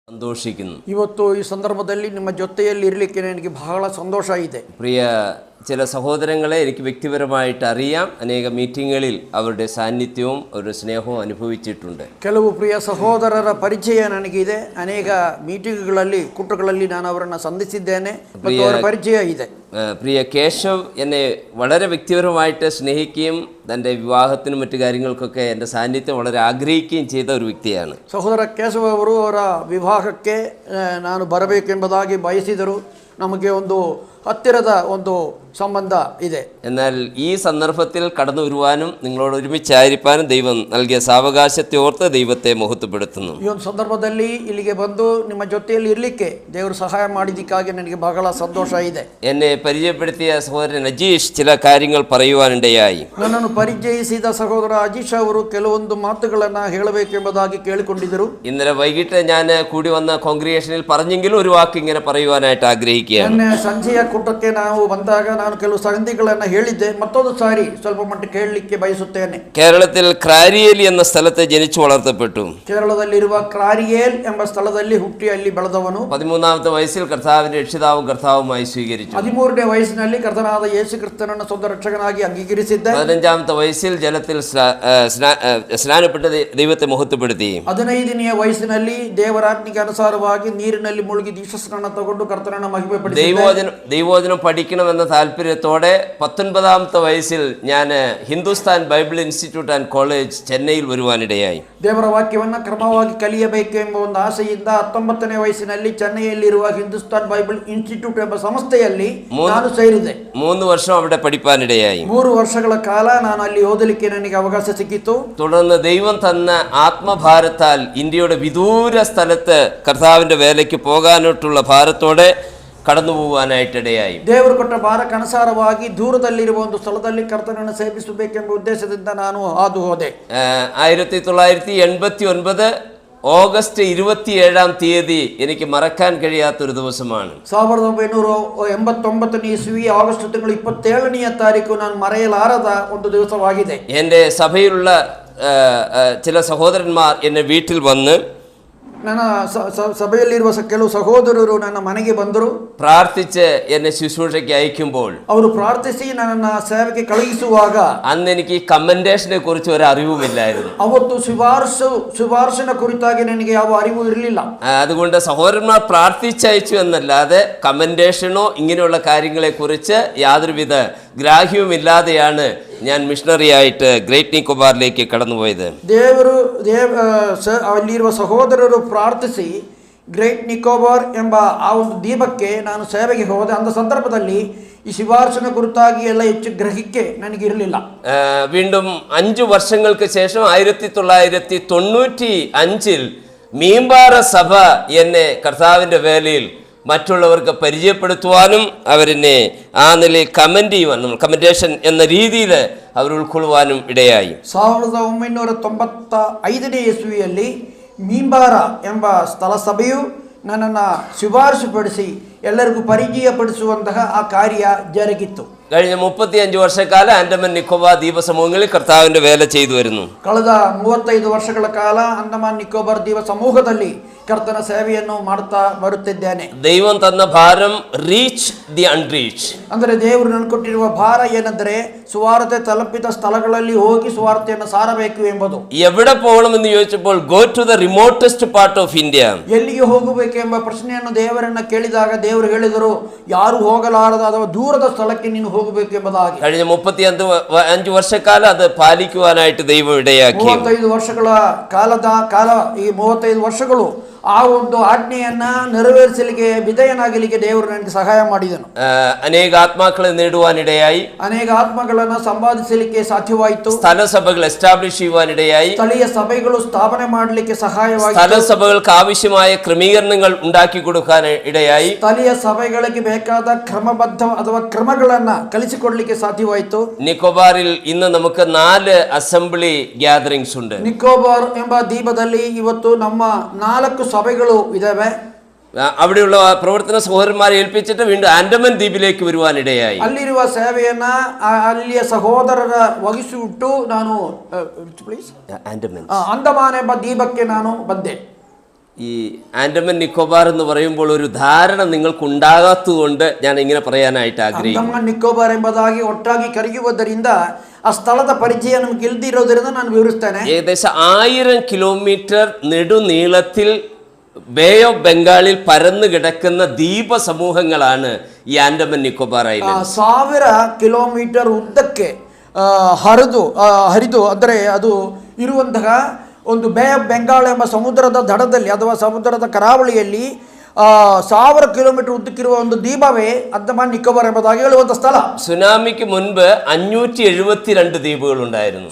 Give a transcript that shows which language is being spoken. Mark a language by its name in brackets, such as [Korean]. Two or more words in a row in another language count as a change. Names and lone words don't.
[Malayalam] സന്തോഷിക്കുന്നു. [Kannada] ಇವತ್ತು ಈ ಸಂದರ್ಭದಲ್ಲಿ ನಿಮ್ಮ ಜೊತೆಯಲ್ಲಿ ಇರಲಿಕ್ಕೆ ನನಗೆ ಬಹಳ ಸಂತೋಷ ಇದೆ. [Malayalam] പ്രിയ ചില സഹോദരങ്ങളെ എനിക്ക് വ്യക്തിപരമായിട്ട് അറിയാം. അനേക മീറ്റിങ്ങുകളിൽ അവരുടെ സാന്നിധ്യവും അവരുടെ സ്നേഹവും അനുഭവിച്ചിട്ടുണ്ട്. [Kannada] ಕೆಲವು ಪ್ರಿಯ ಸಹೋದರರ ಪರಿಚಯ ನನಗಿದೆ. ಅನೇಕ മീറ്റിങ്ങുಗಳಲ್ಲಿ കൂട്ടಗಳಲ್ಲಿ ನಾನು ಅವರನ್ನು ಸಂಧಿಸಿದ್ದೇನೆ ಮತ್ತು ಅವರ ಪರಿಚಯ ಇದೆ. [Malayalam] പ്രിയ കേശവ് എന്നെ വളരെ വ്യക്തിപരമായിട്ട് സ്നേഹിക്കുകയും തൻ്റെ വിവാഹത്തിനും മറ്റു കാര്യങ്ങൾക്കൊക്കെ എൻ്റെ സാന്നിധ്യം വളരെ ആഗ്രഹിക്കുകയും ചെയ്ത ഒരു വ്യക്തിയാണ്. [Kannada] ಸಹೋದರ ಕೇಶವ ಅವರು ಅವರ ವಿವಾಹಕ್ಕೆ ನಾನು ಬರಬೇಕೆಂಬುದಾಗಿ ಬಯಸಿದರು. ನಮಗೆ ಒಂದು ಹತ್ತಿರದ ಒಂದು സംബന്ധ ಇದೆ. [Malayalam] എന്നാൽ ഈ സന്ദർഭത്തിൽ കടന്നു വരുവാനും നിങ്ങളോട് ഒരുമിച്ചായിരിക്കാനും ദൈവം നൽകിയ സാവകാശത്തെ ഓർത്ത് ദൈവത്തെ മഹത്വപ്പെടുത്തുന്നു. [Kannada] ಈ ಒಂದು ಸಂದರ್ಭದಲ್ಲಿ ಇಲ್ಲಿಗೆ ಬಂದು ನಿಮ್ಮ ಜೊತೆಯಲ್ಲಿ ಇರಲಿಕ್ಕೆ ದೇವರು ಸಹಾಯ ಮಾಡಿದ್ದಕ್ಕಾಗಿ ನನಗೆ ಬಹಳ ಸಂತೋಷ ಇದೆ. [Malayalam] എന്നെ പരിചയപ്പെടുത്തിയ സഹോദരൻ അജീഷ് ചില കാര്യങ്ങൾ പറയുവാനിടയായി. [Kannada] ನನ್ನನ್ನು ಪರಿಚಯಿಸಿದ ಸಹೋದರ ಅಜೀಶ್ ಅವರು ಕೆಲವೊಂದು ಮಾತುಗಳನ್ನು ಹೇಳಬೇಕೆಂಬುದಾಗಿ ಕೇಳಿಕೊಂಡಿದ್ದರು. [Malayalam] ഇന്നലെ വൈകിട്ട് ഞാൻ കൂടി വന്ന കോൺഗ്രിഗേഷനിൽ പറഞ്ഞെങ്കിലും ഒരു വാക്ക് ഇങ്ങനെ പറയുവാനായിട്ട് ആഗ്രഹിക്കുകയാണ്. [Kannada] ಸಂಜೆಯ ಕೂಟಕ್ಕೆ ನಾವು ಬಂದಾಗ ನಾನು ಕೆಲವು ಸಂಗತಿಗಳನ್ನು ಹೇಳಿದ್ದೆ. ಮತ್ತೊಂದು ಸಾರಿ ಸ್ವಲ್ಪ ಮಟ್ಟಿಗೆ ಹೇಳಲಿಕ್ಕೆ ಬಯಸುತ್ತೇನೆ. [Malayalam] കേരളത്തിൽ ക്രാരിയേലി എന്ന സ്ഥലത്ത് ജനിച്ചു വളർത്തപ്പെട്ടു. [Kannada] കേരളದಲ್ಲಿರುವ ക്രാരിയേൽ ಎಂಬ ಸ್ಥಳದಲ್ಲಿ ಹುಟ್ಟಿ ಅಲ್ಲಿ ಬೆಳೆದವನು. [Malayalam] 13ാമത്തെ വയസ്സിൽ കർത്താവിന്റെ രക്ഷിതാവും കർത്താവുമായി സ്വീകരിച്ചു. [Kannada] 13ನೇ ವಯಸ್ಸಿನಲ್ಲಿ ಕರ್ತನಾದ ಯೇಸು ಕ್ರಿಸ್ತನನ್ನು ಸ್ವಂತ ರಕ್ಷಕನಾಗಿ ಅಂಗೀಕರಿಸಿದ್ದೆ. [Malayalam] 15ാമത്തെ വയസ്സിൽ ജലത്തിൽ സ്നാനപ്പെട്ട് ദൈവത്തെ മഹത്വപ്പെടുത്തി. [Kannada] 15ನೇ ವಯಸ್ಸಿನಲ್ಲಿ ದೇವರಾಜ್ಞೆಗೆ ಅನುಸಾರವಾಗಿ ನೀರಿನಲ್ಲಿ ಮುಳುಗಿ ದೀಕ್ಷಾಸ್ನಾನ ತಗೊಂಡು ಕರ್ತನನ್ನು ಮಹಿಮೆಪಡಿಸಿದೆ. [Malayalam] ദൈവവചനം പഠിക്കണമെന്ന താല്പര്യത്തോടെ 19ാമത്തെ വയസ്സിൽ ഞാൻ ഹിന്ദുസ്ഥാൻ ബൈബിൾ ഇൻസ്റ്റിറ്റ്യൂട്ട് ആൻഡ് കോളേജ് ചെന്നൈയിൽ വരുവാനിടയായി. [Kannada] ದೇವರ ವಾಕ್ಯವನ್ನು ಕ್ರಮವಾಗಿ ಕಲಿಯಬೇಕು ಎಂಬ ಒಂದು ಆಸೆಯಿಂದ 19ನೇ ವಯಸ್ಸಿನಲ್ಲಿ ಚೆನ್ನೈಯಲ್ಲಿರುವ ಹಿಂದೂಸ್ತಾನ್ ಬೈಬಲ್ ಇನ್ಸ್ಟಿಟ್ಯೂಟ್ ಎಂಬ ಸಂಸ್ಥೆಯಲ್ಲಿ ನಾನು ಸೇರಿದೆ. [Malayalam] 3 വർഷം അവിടെ പഠിപ്പാനിടയായി. [Kannada] 3 ವರ್ಷಗಳ ಕಾಲ ನಾನು ಅಲ್ಲಿ ಓದಲಿಕ್ಕೆ ನನಗೆ ಅವಕಾಶ ಸಿಕ್ಕಿತು. [Malayalam] തുടർന്ന് ദൈവം തന്ന ആത്മഭാരത്താൽ ഇന്ത്യയുടെ വിദൂര സ്ഥലത്ത് കർത്താവിന്റെ വേലയ്ക്ക് പോകാനായിട്ടുള്ള ഭാരത്തോടെ കടന്നു പോകാനായിട്ടിടയായി. [Kannada] ದೇವರು ಕೊಟ್ಟ ಭಾರಕ್ಕನುಸಾರವಾಗಿ ದೂರದಲ್ಲಿರುವ ಒಂದು ಸ್ಥಳದಲ್ಲಿ ಕರ್ತನನ್ನು ಸೇವಿಸಬೇಕೆಂಬ ಉದ್ದೇಶದಿಂದ ನಾನು ಹಾದು ಹೋದೆ. [Malayalam] 1989 ഓഗസ്റ്റ് 27-ാം തീയതി എനിക്ക് മറക്കാൻ കഴിയാത്തൊരു ദിവസമാണ്. [Kannada] 1989 ಇಸವಿ ಆಗಸ್ಟ್ ತಿಂಗಳು 27ನೇ ತಾರೀಕು ನಾನು ಮರೆಯಲಾರದ ಒಂದು ದಿವಸವಾಗಿದೆ. [Malayalam] എൻ്റെ സഭയിലുള്ള ചില സഹോദരന്മാർ എന്നെ വീട്ടിൽ വന്ന് [Kannada] ನನ್ನ ಸಭೆಯಲ್ಲಿರುವ ಕೆಲವು ಸಹೋದರರು ನನ್ನ ಮನೆಗೆ ಬಂದರು. [Malayalam] പ്രാർത്ഥിച്ച് എന്നെ ശുശ്രൂഷയ്ക്ക് അയക്കുമ്പോൾ [Kannada] ಅವರು ಪ್ರಾರ್ಥಿಸಿ ನನ್ನನ್ನು ಸೇವೆಗೆ ಕಳುಹಿಸುವಾಗ [Malayalam] അന്ന് എനിക്ക് കമന്റേഷനെ കുറിച്ച് ഒരു അറിവുമില്ലായിരുന്നു. [Kannada] ಅವತ್ತು ಶಿಫಾರಸಿನ ಕುರಿತಾಗಿ ನನಗೆ ಯಾವ ಅರಿವು ಇರಲಿಲ್ಲ. [Malayalam] അതുകൊണ്ട് സഹോദരന്മാർ പ്രാർത്ഥിച്ചയച്ചു എന്നല്ലാതെ കമന്റേഷനോ ഇങ്ങനെയുള്ള കാര്യങ്ങളെ കുറിച്ച് യാതൊരുവിധ ഗ്രാഹ്യവുമില്ലാതെയാണ് ഞാൻ മിഷണറി ആയിട്ട് ഗ്രേറ്റ് നിക്കോബാറിലേക്ക് കടന്നുപോയത്. [Kannada] ಅಲ್ಲಿರುವ ಸಹೋದರರು ಪ್ರಾರ್ಥಿಸಿ ಗ್ರೇಟ್ ನಿಕೋಬಾರ್ ಎಂಬ ಆ ಒಂದು ದ್ವೀಪಕ್ಕೆ ನಾನು ಸೇವೆಗೆ ಹೋದೆ. ಅಂದ ಸಂದರ್ಭದಲ್ಲಿ ಈ ಶಿಫಾರಸಿನ ಕುರಿತಾಗಿ ಎಲ್ಲ ಹೆಚ್ಚು ಗ್ರಹಿಕೆ ನನಗಿರಲಿಲ್ಲ. [Malayalam] വീണ്ടും 5 വർഷങ്ങൾക്ക് ശേഷം 1995 മീമ്പാറ സഭ എന്നെ കർത്താവിന്റെ വേലയിൽ മറ്റുള്ളവർക്ക് പരിചയപ്പെടുത്തുവാനും അവരെന്നെ ആ നിലയിൽ കമന്റ് ചെയ്യുവാനും കമന്റേഷൻ എന്ന രീതിയിൽ അവർ ഉൾക്കൊള്ളുവാനും ഇടയായി. [Kannada] 1995ನೇ ಇಸವಿಯಲ್ಲಿ ಮೀಂಬಾರ ಎಂಬ ಸ್ಥಳ ಸಭೆಯು ನನ್ನನ್ನು ಶಿಫಾರಸುಪಡಿಸಿ ಎಲ್ಲರಿಗೂ ಪರಿಚಯಪಡಿಸುವಂತಹ ಆ ಕಾರ್ಯ ಜರುಗಿತ್ತು. [Malayalam] കഴിഞ്ഞ 35 വർഷക്കാലം ആൻഡമാൻ നിക്കോബാർ ദ്വീപ സമൂഹങ്ങളിൽ കർത്താവിന്റെ വേല ചെയ്തു വരുന്നു. [Kannada] ಕಳೆದ 35 ವರ್ಷಗಳ ಕಾಲ ಅಂಡಮಾನ್ ನಿಕೋಬಾರ್ ದ್ವೀಪ ಸಮೂಹದಲ್ಲಿ ಕರ್ತನ ಸೇವೆಯನ್ನು ಮಾಡುತ್ತಾ ಬರುತ್ತಿದ್ದೇನೆ. [Malayalam] ദൈവം തന്ന ഭാരം [English] reach the unreached. [Kannada] ಅಂದರೆ ದೇವರು ನನಗೆ ಕೊಟ್ಟಿರುವ ಭಾರ ಏನೆಂದರೆ ಸುವಾರ್ತೆ ತಲುಪಿದ ಸ್ಥಳಗಳಲ್ಲಿ ಹೋಗಿ ಸುವಾರ್ತೆಯನ್ನು ಸಾರಬೇಕು ಎಂಬುದು. [Malayalam] എവിടെ പോകണമെന്ന് ചോദിച്ചപ്പോൾ [English] go to the remotest part of India. [Kannada] ಎಲ್ಲಿಗೆ ಹೋಗಬೇಕು ಎಂಬ ಪ್ರಶ್ನೆಯನ್ನು ದೇವರನ್ನ ಕೇಳಿದಾಗ ದೇವರು ಹೇಳಿದರು, ಯಾರು ಹೋಗಲಾರದ ಅಥವಾ ದೂರದ ಸ್ಥಳಕ್ಕೆ ನೀನು ಹೋಗಬೇಕು ಎಂಬುದಾಗಿ. [Malayalam] കഴിഞ്ഞ 35 വർഷക്കാലം അത് പാലിക്കുവാനായിട്ട് ദൈവം ഇടയാക്കി. [Kannada] 35 ವರ್ಷಗಳ ಕಾಲ ಈ 35 ವರ್ಷಗಳು ಆ ಒಂದು ಆಜ್ಞೆಯನ್ನ ನೆರವೇರಿಸಲಿಕ್ಕೆ ವಿಧೇಯನಾಗಲಿಕ್ಕೆ ದೇವರು ನನಗೆ ಸಹಾಯ ಮಾಡಿದನು. [Malayalam] ಅನೇಕ ಆತ್ಮಗಳെ നേടുവാനിടയായി. [Kannada] ಅನೇಕ ಆತ್ಮಗಳನ್ನು ಸಂಪಾದಿಸಲಿಕ್ಕೆ ಸಾಧ್ಯವಾಯಿತು. [Malayalam] സ്ഥല സഭകൾ എസ്റ്റാബ്ലിഷ് ചെയ്യുവാനിടയായി. [Kannada] ಸ್ಥಳೀಯ ಸಭೆಗಳು ಸ್ಥಾಪನೆ ಮಾಡಲಿಕ್ಕೆ ಸಹಾಯವಾಯಿತು. [Malayalam] സ്ഥല സഭകൾക്ക് ആവശ്യമായ ക്രമീകരണങ്ങൾ ഉണ്ടാക്കി കൊടുക്കാൻ ഇടയായി. [Kannada] ಸ್ಥಳೀಯ ಸಭೆಗಳಿಗೆ ಬೇಕಾದ ಕ್ರಮಬದ್ಧ ಅಥವಾ ಕ್ರಮಗಳನ್ನ ಕಲಿಸಿಕೊಡಲಿಕ್ಕೆ ಸಾಧ್ಯವಾಯಿತು. [Malayalam] നിക്കോബാറിൽ ഇന്ന് നമുക്ക് 4 [English] assembly gatherings [Malayalam] ഉണ്ട്. [Kannada] ನಿಕೋಬಾರ್ ಎಂಬ ದ್ವೀಪದಲ್ಲಿ ಇವತ್ತು ನಮ್ಮ 4 സഭಗಳು ಇದಾವೆ. [Malayalam] അവിടെയുള്ള പ്രവർത്തന സഹോദരന്മാരെ ഏൽപ്പിച്ചിട്ട് വീണ്ടും ആൻഡമാൻ ദ്വീപിലേക്ക് വരുവാനിടയായി. [Kannada] ಅಲ್ಲಿರುವ ಸೇವೆಯನ್ನ ಅಲ್ಲಿಯ ಸಹೋದರರ ವಹಿಸಿಬಿಟ್ಟು ನಾನು ಅಂಡಮಾನ್ ಎಂಬ ದ್ವೀಪಕ್ಕೆ ನಾನು ಬಂದೆ. [Malayalam] ഈ ആൻഡമാൻ നിക്കോബാർ എന്ന് പറയുമ്പോൾ ഒരു ധാരണ നിങ്ങൾക്ക് ഉണ്ടാകാത്തതുകൊണ്ട് ഞാൻ ഇങ്ങനെ പറയാനായിട്ട് ആഗ്രഹിക്കുന്നു. [Kannada] ಅಂಡಮಾನ್ ನಿಕೋಬಾರ್ ಎಂಬುದಾಗಿ ಒಟ್ಟಾಗಿ ಕರೆಯುವುದರಿಂದ ಆ ಸ್ಥಳದ ಪರಿಚಯ ನಮ್ಗೆ ಇಲ್ದಿರೋದ್ರಿಂದ ನಾನು ವಿವರಿಸ್ತೇನೆ. [Malayalam] ഏകദേശം 1000 കിലോമീറ്റർ നെടുനീളത്തിൽ ബേ ഓഫ് ബംഗാളിൽ പരന്നു കിടക്കുന്ന ദ്വീപ സമൂഹങ്ങളാണ് ഈ ആൻഡമാൻ നിക്കോബാർ ഐലൻഡ്. [Kannada] 1000 ಕಿಲೋಮೀಟರ್ ಉದ್ದಕ್ಕೆ ಹರಿದು ಅಂದರೆ ಅದು ಇರುವಂತಹ ಒಂದು ಬೇ ಆಫ್ ಬೆಂಗಾಲ್ ಎಂಬ ಸಮುದ್ರದ ದಡದಲ್ಲಿ ಅಥವಾ ಸಮುದ್ರದ ಕರಾವಳಿಯಲ್ಲಿ 1000 ಕಿಲೋಮೀಟರ್ ಉದ್ದಕ್ಕಿರುವ ಒಂದು ದ್ವೀಪವೇ ಅಂಡಮಾನ್ ನಿಕೋಬಾರ್ ಎಂಬುದಾಗಿ ಹೇಳುವಂತ ಸ್ಥಳ. [Malayalam] സുനാമിക്ക് മുൻപ് 572 ദ്വീപുകൾ ഉണ്ടായിരുന്നു.